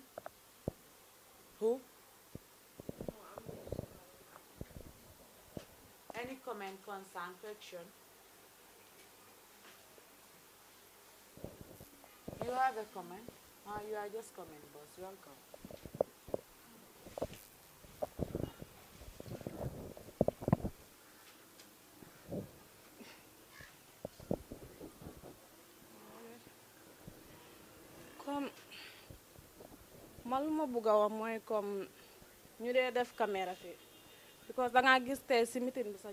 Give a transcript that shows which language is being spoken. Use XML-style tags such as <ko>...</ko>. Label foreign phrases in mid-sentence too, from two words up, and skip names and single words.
<en>Who? Any comment, concern, question? You have a comment? You are just comment, boss. Welcome.</en> <wo>Comme man lu ma bugg a wax mooy comme ñu dee def caméra fii because da ngaa gis tey si meeting bi sax</wo>